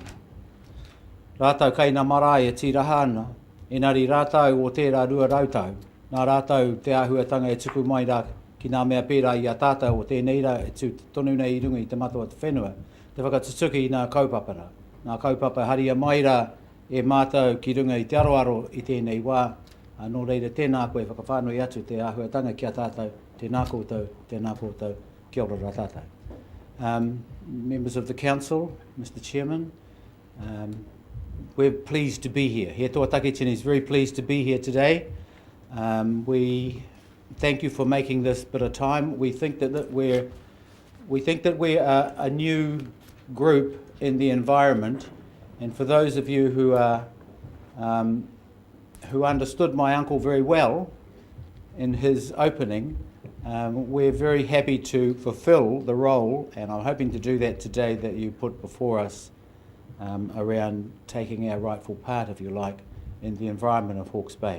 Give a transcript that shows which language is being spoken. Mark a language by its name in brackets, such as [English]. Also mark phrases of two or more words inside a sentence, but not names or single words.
[Māori] Rātau kei nā marae e tiraha ana, engari rātau o tērā rua rautau, nā rātau te āhuatanga e tuku mai rā ki nā mea pērā I a tātou o tēnei rā e tonu nei I runga I te matua te whenua, te whakatutuki I nā kaupapara. Nā kaupapa haria mai rā e mātou ki runga I te aroaro I tēnei wā, nō reira tēnā koe whakawhānui atu te āhuatanga ki a tātou, tēnā koutou, kia ora rā tātou. [English] Members of the Council, Mr. Chairman, we're pleased to be here. He Toa Takitini is very pleased to be here today. We thank you for making this bit of time. We think that we're a new group in the environment, and for those of you who understood my uncle very well in his opening, we're very happy to fulfil the role, and I'm hoping to do that today, that you put before us around taking our rightful part, if you like, in the environment of Hawke's Bay.